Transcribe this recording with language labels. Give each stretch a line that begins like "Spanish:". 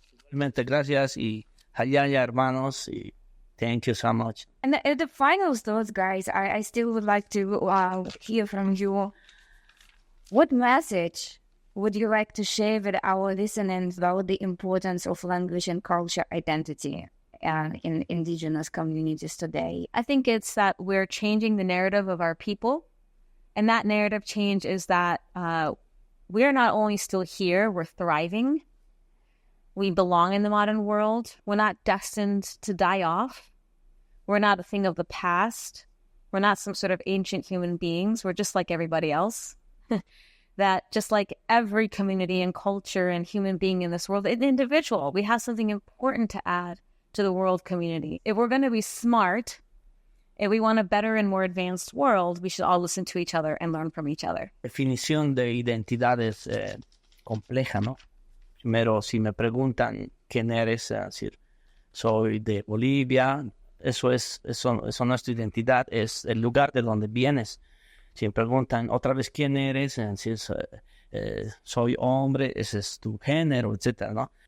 Spanish: Realmente gracias y hayaya hermanos y
English: thank you so much. And the final thoughts, guys, I still would like to hear from you. What message would you like to share with our listeners about the importance of language and culture identity in indigenous communities today? I think it's that we're changing the narrative of our people. And that narrative change is that we're not only still here, we're thriving. We belong in the modern world. We're not destined to die off. We're not a thing of the past. We're not some sort of ancient human beings. We're just like everybody else. That just like every community and culture and human being in this world, an individual, we have something important to add to the world community. If we're going to be smart, if we want a better and more advanced world, we should all listen to each other and learn from each other.
Spanish: Definición de identidad es compleja, ¿no? Primero, si me preguntan quién eres, decir, soy de Bolivia, eso no es tu identidad, es el lugar de donde vienes. Si me preguntan otra vez quién eres, decir, soy hombre, ese es tu género, etcétera, ¿no?